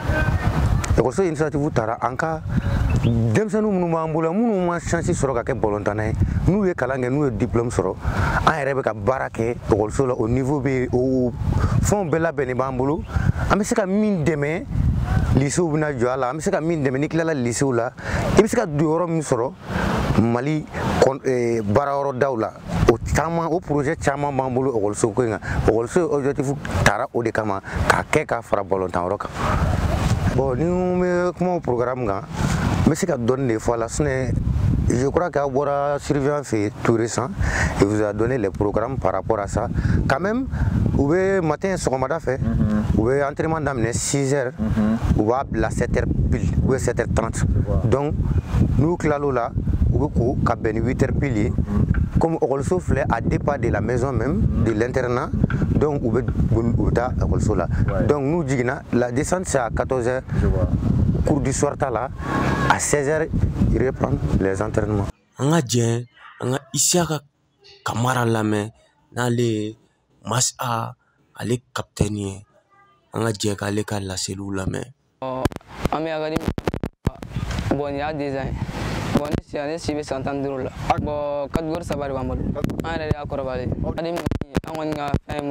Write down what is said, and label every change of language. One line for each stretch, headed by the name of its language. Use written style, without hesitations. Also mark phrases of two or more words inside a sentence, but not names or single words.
Bambara: École initiative taara an ka denmisɛnninw minnu b'an bolo minnu ma chance sɔrɔ ka kɛ bolontanna ye n'u ye kalan kɛ n'u ye diplôme sɔrɔ an yɛrɛ bɛ ka baara kɛ école la
French: au niveau
Bambara: bɛ o fɛnw bɛɛ labɛnnen b'an bolo an bɛ se ka min dɛmɛ lycéew bɛna jɔ a la an bɛ se ka min dɛmɛ ni tilala lycéew la i bɛ se ka don yɔrɔ min sɔrɔ Mali baara yɔrɔ daw la o projet caman b'an bolo école ko in kan école objectif taara o de kama k'a kɛ ka fara balontan yɔrɔ kan. Bon ni n bɛ kuma o programme kan n bɛ se ka dɔɔni de fɔ a la
French: sinon je crois qu'à
Bambara: bɔra surveillant fɛ
French: tout récent il vous a donné les programmes par rapport à ça quand même
Bambara: u bɛ matin sɔgɔmada fɛ u bɛ entraînement daminɛ 6h u b'a bila
French: 7h pile ou bien 7h30
Bambara: donc n'u tilal'o la u bɛ ko ka bɛn ni 8h pile ye
French: comme école
Bambara: filɛ
French: à deux pas de la maison même de l'internat
Bambara: donc u bɛ taa école la donc n'u jiginna
French: la descente c'est à 14h cours du soir
Bambara: ta la
French: à 16h il reprend les entraînements.
Bambara: An ka jɛ an ka Isiaka Kamara lamɛn n'ale Masaya ale capitaine ye. An ka jɛ k'ale ka laseliw lamɛn. An bɛ académie bon nin y'a design bon ne si bɛ san 15 la bon catégorie 3 de b'an bolo an yɛrɛ de y'a kɔrɔbalen académie an kɔni ka fɛn ye mun ye